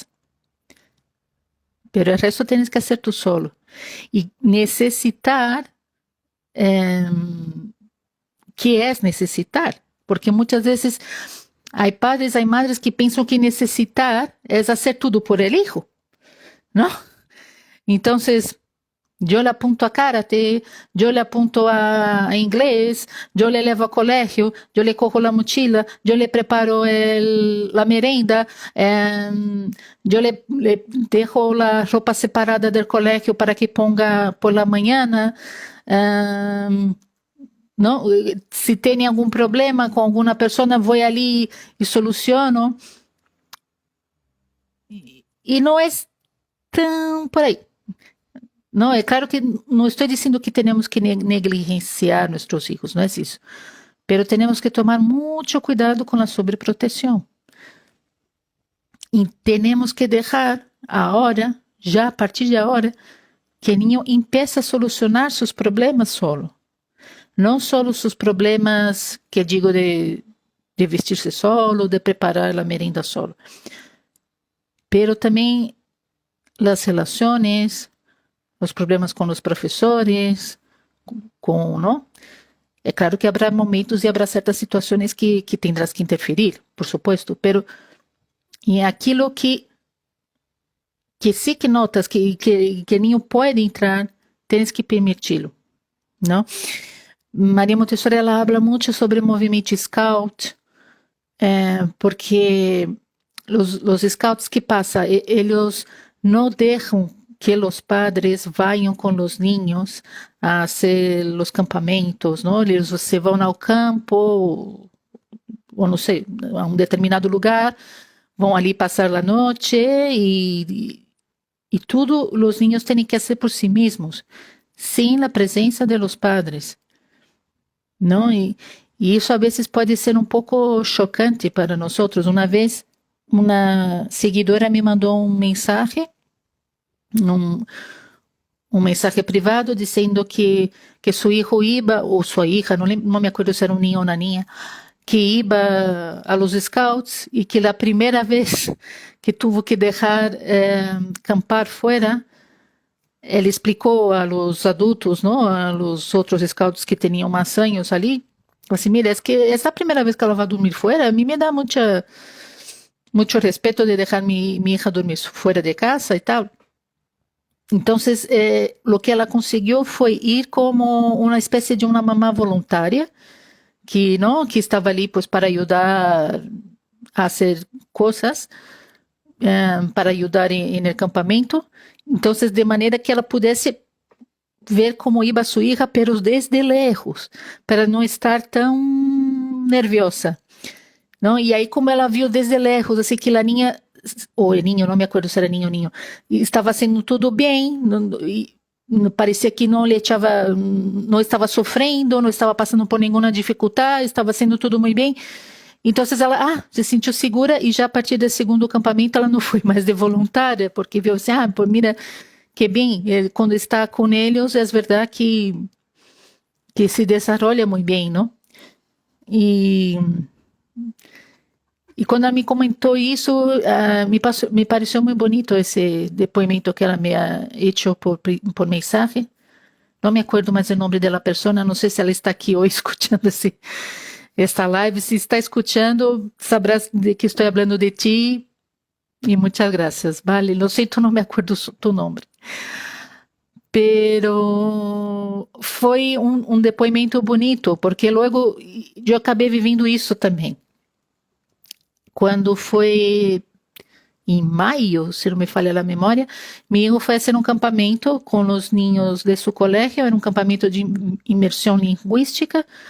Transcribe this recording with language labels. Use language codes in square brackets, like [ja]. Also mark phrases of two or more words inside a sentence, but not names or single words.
[pt] Pero o resto tens que fazer tu solo. E necessitar, que é necessitar? Porque muitas vezes há padres, há madres que pensam que necessitar é fazer tudo [es] por el hijo, [pt] não? Então, eu [es] le apunto a karate, eu le apunto a inglês, eu le levo a colegio, eu le cojo la mochila, eu le preparo la merenda, eu le dejo la ropa separada del colegio para que ponga por la mañana. [pt] Não? Se tem algum problema com alguma pessoa, vou ali e soluciono. E não é tão por aí. Não, é claro que não estou dizendo que temos que negligenciar nossos filhos, não é isso. Pero temos que tomar muito cuidado com a sobreproteção. E temos que deixar agora, já a partir de agora, que o [es] niño empiece [pt] a solucionar seus problemas solo. Não só seus problemas, que digo, de vestir-se solo, de preparar a merenda solo. Pero também as relações, os problemas com os professores, não? É claro que haverá momentos e haverá certas situações que [es] tendrás que [pt] interferir, [es] por supuesto, pero [pt] em aquilo que [es] sí que notas [pt] que o niño pode entrar, tens que permiti-lo, não? Maria Montessori, ela habla muito sobre o movimento Scout, [es] porque los scouts, ¿qué pasa? Ellos no dejan que los padres vayan con los niños a hacer los campamentos, ¿no? [pt] Eles se vão ao campo, ou não sei, a um determinado lugar, vão ali passar a noite e tudo os niños têm que fazer por si mesmos, sem a presença [es] de los padres, [pt] não? E isso a vezes pode ser um pouco chocante para nós. Uma vez, uma seguidora me mandou um mensagem, um mensagem privado dizendo que seu filho iba, ou sua hija, não me acordo se era um ninho ou uma ninha, [es] que iba a los scouts [pt] e que a primeira vez que tuvo que deixar acampar fora, ele explicou [es] a los adultos, [pt] não, a los outros scouts que tinham mais anos ali, assim, mira, é que essa primeira vez que ela vai dormir fora, a mim me dá muito respeito de deixar minha hija dormir fora de casa e tal. Então, o que ela conseguiu foi ir como uma espécie de uma mamá voluntária, que estava ali pues para ajudar a fazer coisas, para ajudar em [es] el campamento. [pt] Então, de maneira que ela pudesse ver como iba sua hija, [es] pero desde lejos, [pt] para não estar tão nerviosa, não? E aí, como ela viu [es] desde lejos, [pt] assim, que a ninha, ou o ninho, não me acordo se era ninho ou ninho, estava sendo tudo bem, e parecia que não estava sofrendo, não estava passando por nenhuma dificuldade, estava sendo tudo muito bem. Então ela se sentiu segura, e já a partir do segundo acampamento ela não foi mais de voluntária, porque viu assim, mira, que bem, quando está com eles, é verdade que se desenvolve muito bem, não? E quando ela me comentou isso, me pareceu muito bonito esse depoimento que ela [es] me ha hecho [pt] por mensagem. Não me acordo mais o nome da pessoa, não sei se ela está aqui hoje escutando esta live. Se está escutando, sabrás de que estou falando de ti, e muitas graças, vale? [es] Lo siento, [pt] não me acordo tu nome. Pero foi um depoimento bonito, porque logo eu acabei vivendo isso também. Quando foi em maio, se não me falha a memória, meu hijo foi fazer um campamento com os ninhos de seu colégio, era um campamento de imersão linguística,